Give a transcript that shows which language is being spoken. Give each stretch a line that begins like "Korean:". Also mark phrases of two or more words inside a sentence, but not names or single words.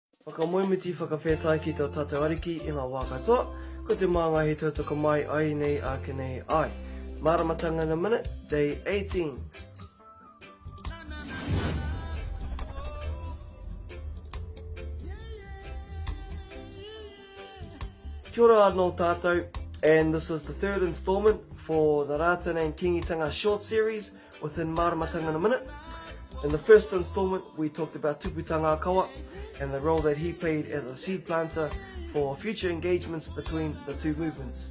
Māori: Whakamoemiti whakawhetai ki tau tātou ariki I ngā wā katoa, ko te māngai he tautoko mai ai nei a kenei ai.
English: Maramatanga In A Minute, Day 18.
Māori: Kia ora anō tātou,
English: and this is the third installment for the Ratana and Kingitanga short series within Maramatanga In A Minute. In the first installment, we talked about Tuputanga Kawa and the role that he played as a seed planter for future engagements between the two movements.